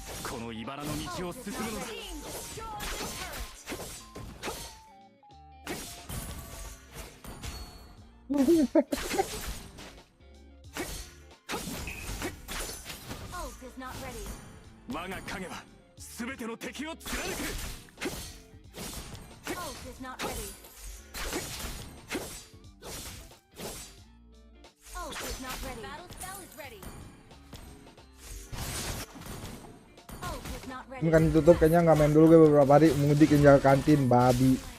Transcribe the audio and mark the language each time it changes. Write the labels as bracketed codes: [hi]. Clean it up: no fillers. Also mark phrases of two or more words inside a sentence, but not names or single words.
[ja] この茨の道を進むのだ。 我が影は全ての敵を貫く。 [id] Ini kan ditutup, kayaknya nggak main dulu gue beberapa hari, mudik yang jaga kantin babi.